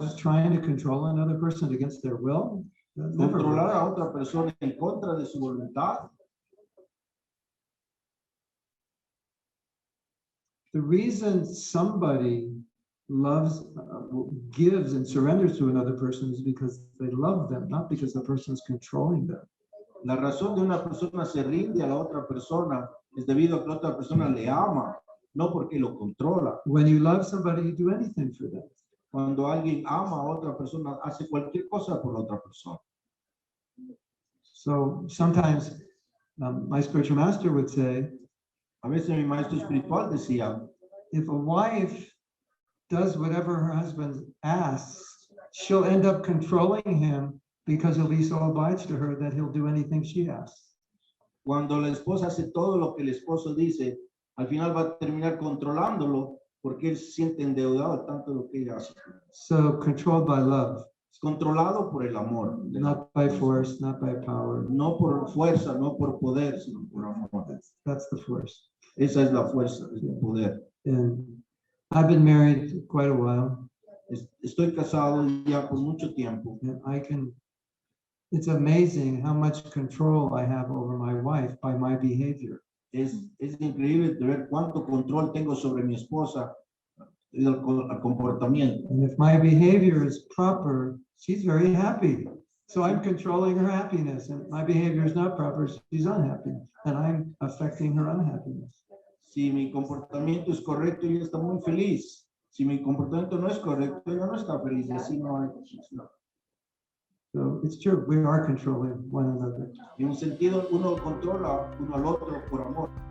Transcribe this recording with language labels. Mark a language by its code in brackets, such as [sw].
[en] Just trying to control another person against their will, that never [es] Controlar [en] works. [es] a otra persona en contra de su voluntad. [en] The reason somebody loves, gives and surrenders to another person is because they love them, not because the person is controlling them. [es] La razón de una persona se rinde a la otra persona es debido a que la otra persona le ama, no porque lo controla. [en] When you love somebody, you do anything for them. [es] Cuando alguien ama a otra persona, hace cualquier cosa por la otra persona. [en] So sometimes my spiritual master would say, [es] A veces mi maestro espiritual decía, [en] if a wife does whatever her husband asks, she'll end up controlling him because he'll be so obliged to her that he'll do anything she asks. [es] Cuando la esposa hace todo lo que el esposo dice, al final va a terminar controlándolo porque él se siente endeudado de tanto lo que ella hace. [en] So controlled by love, [es] Es controlado por el amor. [en] not by force, not by power. [es] No por fuerza, no por poder, sino por amor. [en] That's the force. [es] Esa es la fuerza, es el poder. [en] And I've been married quite a while, [es] Estoy casado ya por mucho tiempo. [en] and it's amazing how much control I have over my wife by my behavior. [es] Es increíble de ver cuánto control tengo sobre mi esposa y el comportamiento. [en] And if my behavior is proper, she's very happy. So I'm controlling her happiness, and my behavior is not proper, she's unhappy, and I'm affecting her unhappiness. [es] Si mi comportamiento es correcto, ella está muy feliz. Si mi comportamiento no es correcto, ella no está feliz. Así no hay. [en] So it's true, we are controlling one another. [es] En un sentido, uno controla uno al otro por amor.